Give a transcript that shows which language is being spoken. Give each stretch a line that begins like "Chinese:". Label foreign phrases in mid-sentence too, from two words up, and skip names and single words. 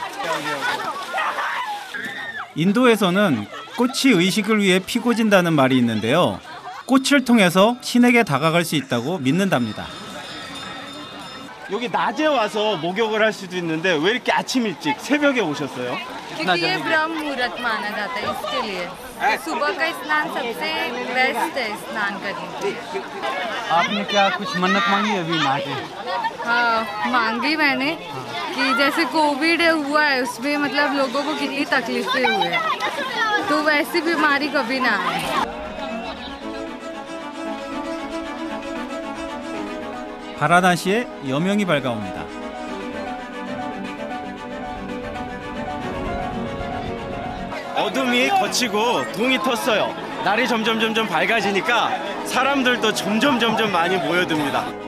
Korean: 인도에서는 꽃이 의식을 위해 피고진다는 말이 있는데요. 꽃을 통해서 신에게 다가갈 수 있다고 믿는답니다. 여기 낮에 와서 목욕을 할 수도 있는데 왜 이렇게 아침 일찍 새벽에 오셨어요?
Hindi: क्योंकि ये ब्रह्म मुहूर्त माना जाता है इसके लिए तो सुबह का स्नान सबसे बेस्ट है स्नान करने के लिए। आपने क्या कुछ मन्नत मांगी अभी नहा के? हाँ मांगी मैंने कि जैसे कोविड हुआ है उसमें मतलब लोगों को कितनी तकलीफें हुई है तो वैसी बीमारी कभी ना आए।
Korean: 바라나시에 여명이 밝아옵니다. 어둠이 거치고 동이 텄어요. 날이 점점 밝아지니까 사람들도 점점 많이 모여듭니다.